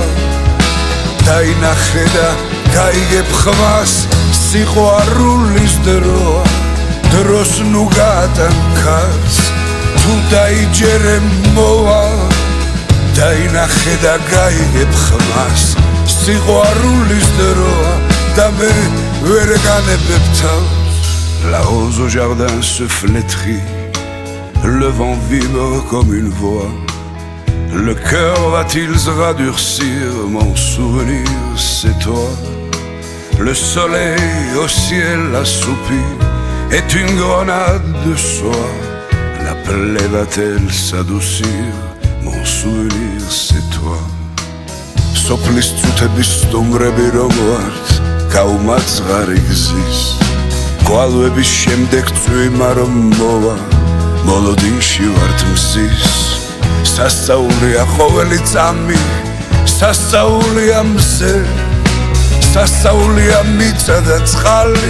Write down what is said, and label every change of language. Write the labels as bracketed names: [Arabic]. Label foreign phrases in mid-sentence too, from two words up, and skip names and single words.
[Georgian] დაინახე და გაიგებ ხმას სიყვარულის დროა დროს ნუ გადანქას თუ დაიჯერე მოვა დაინახე და გაიგებ ხმას სიყვარულის დროა და მე ვერ განებებ თავს [French] La rose au jardin se flétrit le vent vibre comme une voix le cœur va-t-il se radurcir mon souvenir c'est toi le soleil au ciel assoupi est une grenade de soie la plaie va-t-elle s'adoucir mon souvenir c'est toi [Georgian] სოფლის წუთების სტუმრები რომ ვართ გაუმაძღარი გზის გვალვების შემდეგ წვიმა რომ მოვა მოლოდინში ვართ მზის სასწაულია ყოველი წამი სასწაულია მზე სასწაულია მიწა და წყალი